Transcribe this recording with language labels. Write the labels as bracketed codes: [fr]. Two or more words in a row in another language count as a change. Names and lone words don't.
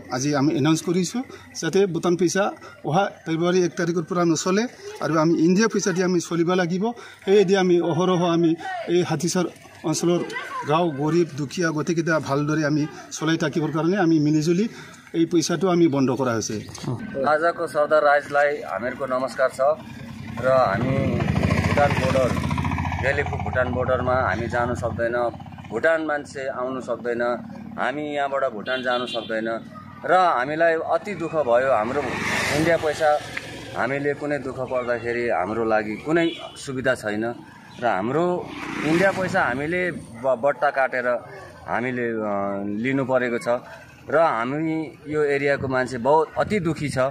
[as] আজি আমি এনাউন্স কৰিছোঁ যাতে ভুটান পইচা অহা ফেব্ৰুৱাৰী 1 তাৰিখৰ পৰা নচলে আৰু আমি ইণ্ডিয়া পইচা দি আমি চলিব লাগিব। সেয়েদি আমি অহৰহ আমি এই হাথিসাৰ অঞ্চলৰ গাঁও গৰীব দুখীয়া গোটেইকেইটা ভালদৰে আমি চলাই থাকিবৰ কাৰণে আমি মিলিজুলি এই পইচাটো আমি বন্ধ কৰা হৈছে। [ne] आजको सौदा राइजलाई हामीहरूको नमस्कार छ। र हामी भुटान बोर्डर गेलेखु भुटान बोर्डरमा हामी जानु सक्दैन, भुटान मान्छे आउनु सक्दैन, हामी यहाँबाट भुटान जानु सक्दैन र हामीलाई अति दुःख भयो। हाम्रो इन्डिया पैसा हामीले कुनै दुःख पर्दाखेरि हाम्रो लागि कुनै सुविधा छैन र हाम्रो इन्डिया पैसा हामीले बट्टा काटेर हामीले लिनु परेको छ र हामी यो एरियाको मान्छे बहुत अति दुखी छ